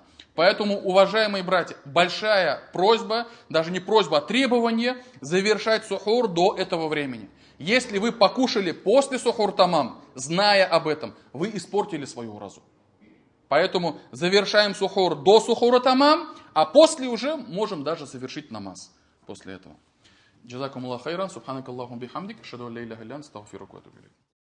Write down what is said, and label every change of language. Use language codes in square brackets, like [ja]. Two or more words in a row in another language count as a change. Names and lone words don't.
[ru] Поэтому, уважаемые братья, большая просьба, даже не просьба, а требование завершать сухур до этого времени. Если вы покушали после [ar] سحور تمام, [ru] зная об этом, вы испортили свою уразу. Поэтому завершаем сухур до [ar] سحور تمام, [ru] а после уже можем даже завершить намаз после этого. [ar] جزاكم الله خيرا سبحانك اللهم بحمدك أشهد أن لا إله إلا أنت أستغفرك وأتوب إليك.